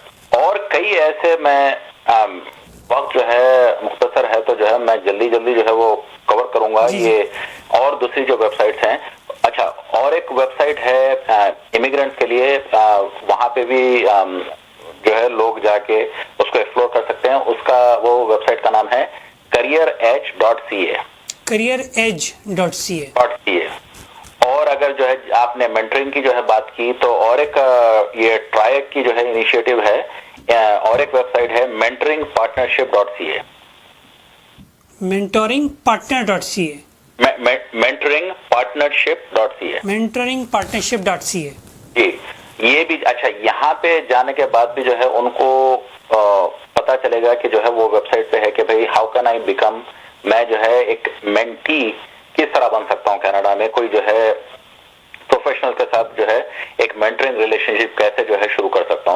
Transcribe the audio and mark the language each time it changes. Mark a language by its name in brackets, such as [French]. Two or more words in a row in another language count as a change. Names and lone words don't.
[Hindi] अच्छा, और कई ऐसे मैं वक्त जो है मुख्तसर है तो जो है मैं जल्दी जल्दी जो है वो कवर करूंगा ये और दूसरी जो वेबसाइट्स हैं। अच्छा, और एक वेबसाइट है इमिग्रेंट्स के लिए, वहां पे भी जो है लोग जाके उसको एक्सप्लोर कर सकते हैं। उसका वो वेबसाइट का नाम है careeredge.ca। careeredge.ca। और अगर जो है आपने मेंटरिंग की जो है बात की तो और एक ये ट्रायक की जो है इनिशिएटिव है, और एक वेबसाइट है mentoringpartnership.ca। mentoringpartner.ca। mentoringpartnership.ca। mentoringpartnership.ca। जी, ये भी अच्छा, यहाँ पे जाने के बाद भी जो है उनको पता चलेगा कि जो है वो वेबसाइट पे है कि भाई [English] how can I become, [Hindi] मैं जो है एक मेंटी किस तरह बन सकता हूँ कनाडा में, कोई जो है प्रोफेशनल के साथ जो है एक [English] mentoring relationship [Hindi] कैसे जो है शुरू कर सकता हूँ।